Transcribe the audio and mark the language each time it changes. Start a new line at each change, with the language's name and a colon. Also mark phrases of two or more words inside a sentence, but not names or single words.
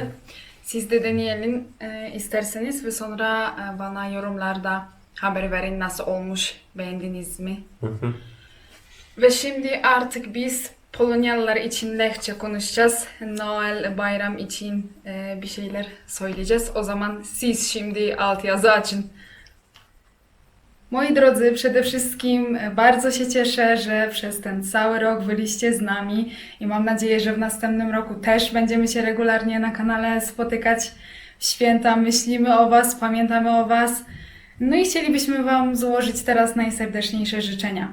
Turkish: Siz de deneyelim isterseniz ve sonra bana yorumlarda haber verin nasıl olmuş, beğendiniz mi? Hı hı. Ve şimdi artık biz Polonyalılar için Lehçe konuşacağız. Noel bayram için bir şeyler söyleyeceğiz. O zaman siz şimdi altyazı açın.
Polish: Moi drodzy, przede wszystkim bardzo się cieszę, że przez ten cały rok byliście z nami i mam nadzieję, że w następnym roku też będziemy się regularnie na kanale spotykać w święta. Myślimy o Was, pamiętamy o Was. No i chcielibyśmy Wam złożyć teraz najserdeczniejsze życzenia.